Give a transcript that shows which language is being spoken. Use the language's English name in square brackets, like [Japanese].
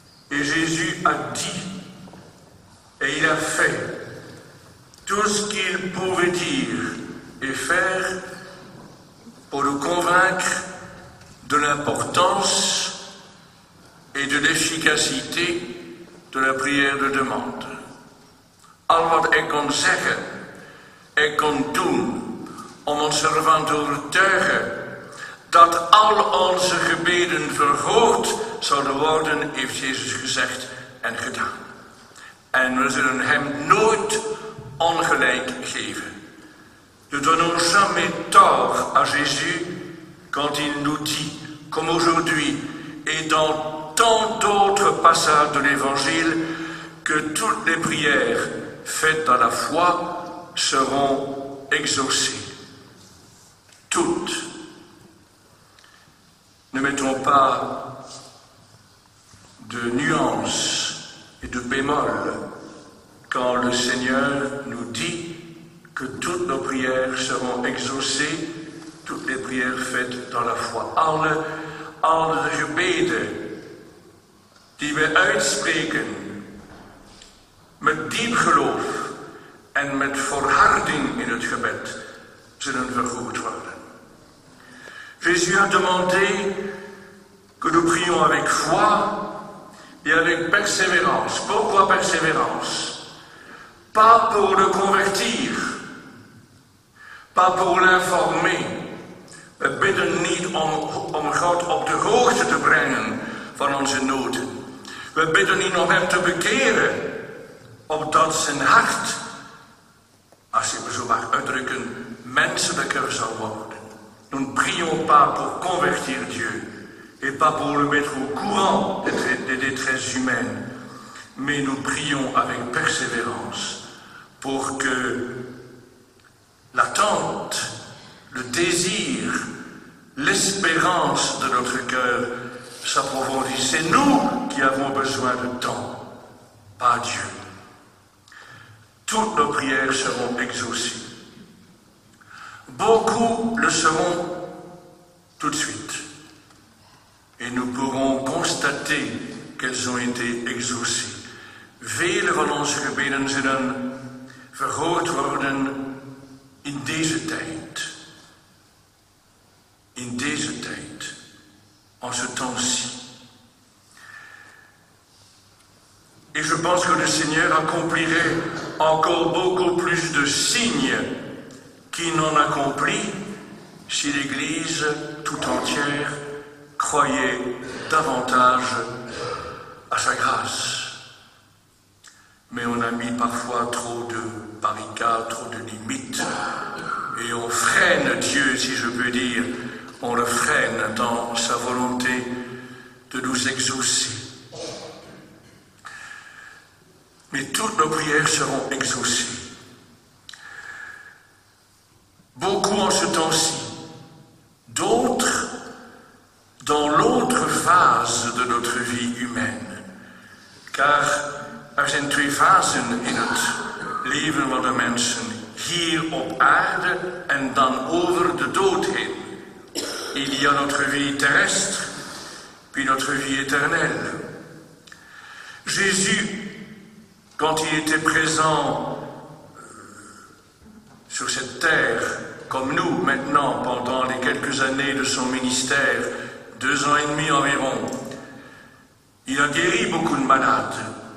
[French] Et Jésus a dit, et il a fait, tout ce qu'il pouvait dire et faire pour nous convaincre de l'importance et de l'efficacité de la prière de demande. [Dutch] Al wat hij kon zeggen, hij kon doen om ons ervan te overtuigen dat al onze gebeden verhoord zouden worden, heeft Jezus gezegd en gedaan. En we zullen hem nooit ongelijk geven. [French] Nous ne donnons jamais tort à Jésus quand il nous dit, comme aujourd'hui et dans tant d'autres passages de l'Évangile, que toutes les prières faites dans la foi seront exaucées. Toutes. Ne mettons pas de nuances et de bémols quand le Seigneur nous dit que toutes nos prières seront exaucées, toutes les prières faites dans la foi. [Dutch] Alle gebeden die we uitspreken met diep geloof en met volharding in het gebed, zullen verhoord worden. [French] Jésus a demandé que nous prions avec foi et avec persévérance. Pourquoi persévérance? Pas pour le convertir, pas pour l'informer. [Dutch] We bidden niet om God op de hoogte te brengen van onze noden. We bidden u om hem te bekeren, opdat zijn hart, als je me zo mag uitdrukken, menselijker zal worden. [French] Nous ne prions pas pour convertir Dieu et pas pour le mettre au courant des détresses humaines, mais nous prions avec persévérance pour que l'attente, le désir, l'espérance de notre cœur s'approfondissent. C'est nous qui avons besoin de temps, pas Dieu. Toutes nos prières seront exaucées. Beaucoup le seront tout de suite. Et nous pourrons constater qu'elles ont été exaucées. [Dutch] Vele van onze gebeden zullen verhoord worden in deze tijd. In deze tijd. [French] En ce temps-ci. Et je pense que le Seigneur accomplirait encore beaucoup plus de signes qu'il n'en accomplit si l'Église tout entière croyait davantage à sa grâce. Mais on a mis parfois trop de barricades, trop de limites, et on freine Dieu, si je peux dire, on le freine dans sa volonté de nous exaucer. Mais toutes nos prières seront exaucées. Beaucoup en ce temps-ci, d'autres dans l'autre phase de notre vie humaine. [Dutch] Car er zijn twee fasen in het leven van de mensen. Hier op aarde en dan over de dood heen. [French] Il y a notre vie terrestre, puis notre vie éternelle. Jésus, quand il était présent sur cette terre, comme nous maintenant, pendant les quelques années de son ministère, 2 ans et demi environ, il a guéri beaucoup de malades.